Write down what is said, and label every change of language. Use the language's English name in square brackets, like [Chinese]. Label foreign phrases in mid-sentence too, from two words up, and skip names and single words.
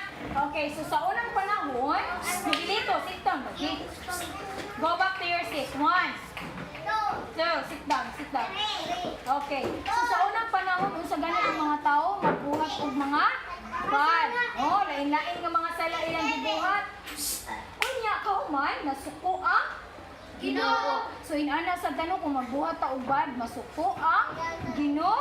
[Filipino] Okay, so sa unang panahon, dito, [English] sit down. Go back to your seat. 1, 2, sit down. Okay. [Cebuano] So sa unang panahon, sa ganun ang mga tao, magbuhat og mga bad. Oh, lain-lain nga mga sala ilang gibuhat. Unya ka man, nasuko ang Ginoo. So inana sa ganun kung magbuhat ta og bad, masuko ang Ginoo.